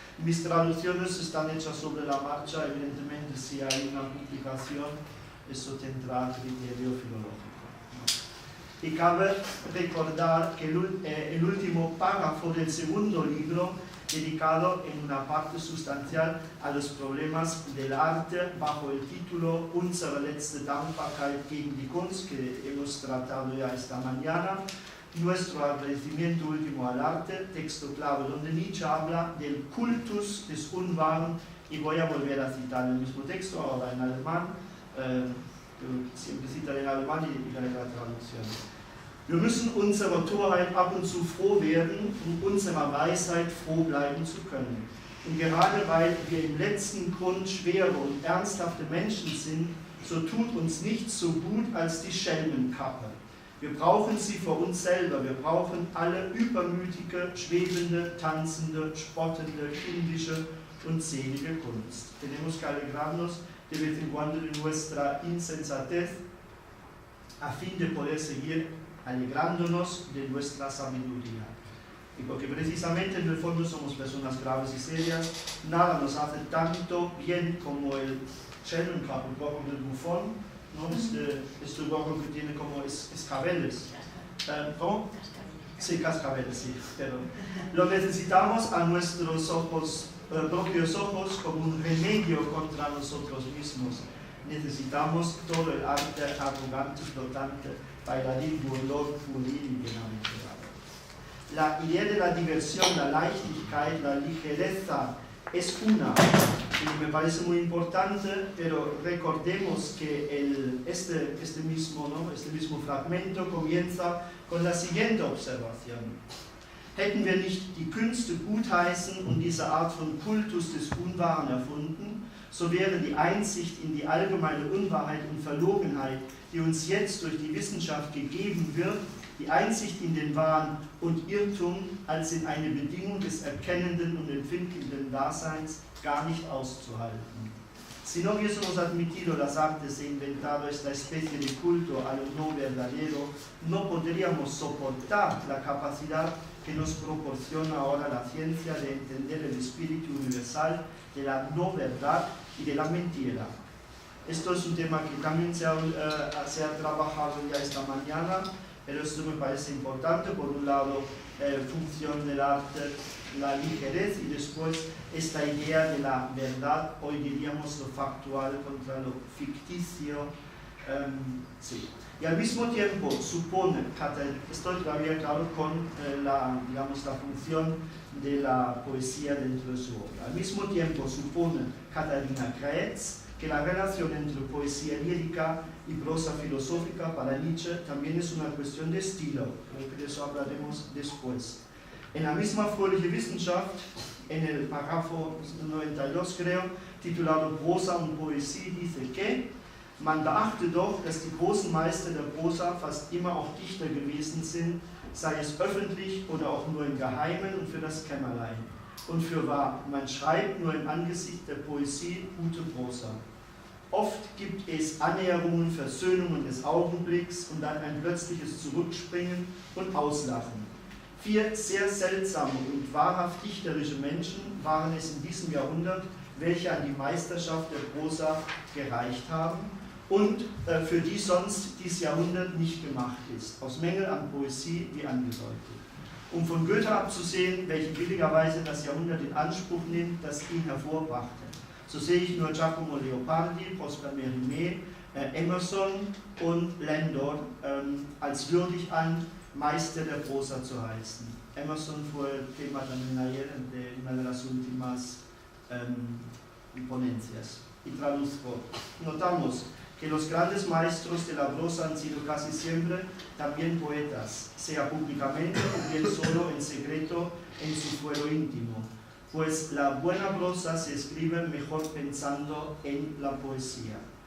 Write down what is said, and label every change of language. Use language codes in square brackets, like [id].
[es] Mis traducciones están hechas sobre la marcha, evidentemente si hay una publicación, eso tendrá criterio filológico, ¿no? Y cabe recordar que el último párrafo del segundo libro, dedicado en una parte sustancial a los problemas del arte, bajo el título [de] Unsere letzte Dankbarkeit gegen die Kunst, [es] que hemos tratado ya esta mañana, nuestro agradecimiento último al arte, texto clave donde Nietzsche habla del [de] Kultus des Unwahren, [es] y voy a volver a citar el mismo texto, ahora en alemán, siempre citar en alemán y la traducción. [de] Wir müssen unserer Torheit ab und zu froh werden, unserer Weisheit froh bleiben zu können. Und gerade weil wir im letzten Grund schwere und ernsthafte Menschen sind, so tut uns nichts so gut als die Schelmenkappe. Wir brauchen sie für uns selber, wir brauchen alle übermütige, schwebende, tanzende, spottende, kindische und selige Kunst. [es] Tenemos que alegrarnos de vez en cuando de nuestra insensatez a fin de poder seguir alegrándonos de nuestra sabiduría. Y porque precisamente en el fondo somos personas graves y serias, nada nos hace tanto bien como el Schelmenkappe, un poco del bufón, ¿no? Este gorro que tiene como escabeles. ¿Cómo? Sí, cascabeles, sí. Pero lo necesitamos a nuestros ojos, propios ojos, como un remedio contra nosotros mismos. Necesitamos todo el arte arrogante, flotante, bailarín, burlón, purín y bienaventurado. La idea de la diversión, la Leichtigkeit, la ligereza, es una, y me parece muy importante, pero recordemos que este mismo fragmento comienza con la siguiente observación. [de] Hätten wir nicht die Künste gutheißen und diese Art von Kultus des Unwahren erfunden, so wäre die Einsicht in die allgemeine Unwahrheit und Verlogenheit, die uns jetzt durch die Wissenschaft gegeben wird, die Einsicht in den Wahn und Irrtum als in eine Bedingung des erkennenden und empfindenden Daseins gar nicht auszuhalten. [es] Si no hubiésemos admitido las artes e inventado esta especie de culto a lo no verdadero, no podríamos soportar la capacidad que nos proporciona ahora la ciencia de entender el espíritu universal de la no verdad y de la mentira. Esto es un tema que también se ha trabajado ya esta mañana, pero esto me parece importante. Por un lado, función del arte, la ligerez, y después esta idea de la verdad, hoy diríamos lo factual contra lo ficticio. Sí. Y al mismo tiempo supone, estoy todavía claro con la función de la poesía dentro de su obra. Al mismo tiempo supone Katharina Kraetz que la relación entre poesía lírica y prosa filosófica para Nietzsche también es una cuestión de estilo, creo que de eso hablaremos después. En la misma Fröhliche Wissenschaft, en el párrafo 92 creo, titulado Prosa und Poesie, dice que [de] man beachte doch, dass die großen Meister der Prosa fast immer auch Dichter gewesen sind, sei es öffentlich oder auch nur im Geheimen und für das Kämmerlein. Und für wahr, man schreibt nur im Angesicht der Poesie gute Prosa. Oft gibt es Annäherungen, Versöhnungen des Augenblicks und dann ein plötzliches Zurückspringen und Auslachen. 4 sehr seltsame und wahrhaft dichterische Menschen waren es in diesem Jahrhundert, welche an die Meisterschaft der Prosa gereicht haben und für die sonst dieses Jahrhundert nicht gemacht ist, aus Mängel an Poesie wie angedeutet. Um von Goethe abzusehen, welche billigerweise das Jahrhundert in Anspruch nimmt, das ihn hervorbrachte. So sehe ich nur Giacomo Leopardi, Prosper Mérimée, Emerson und Landor als würdig an, Meister der Prosa zu heißen. [es] Emerson fue el tema también ayer de una de las últimas ponencias. Y traduzco. Notamos que los grandes maestros de la prosa han sido casi siempre también poetas, sea públicamente o bien solo en secreto en su fuero íntimo, pues la buena prosa se escribe mejor pensando en la poesía.